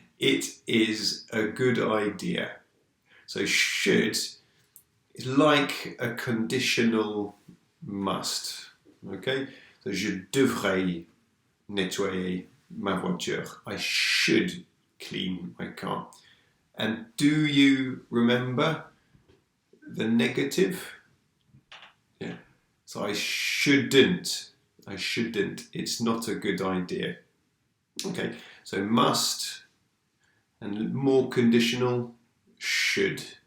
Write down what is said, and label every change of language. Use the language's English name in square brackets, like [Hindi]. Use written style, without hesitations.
[English] It is a good idea. So should is like a conditional must. Okay? [French] So je devrais nettoyer ma voiture. [English] I should clean my car. And do you remember the negative? Yeah. So I shouldn't. It's not a good idea. Okay. So must and more conditional should.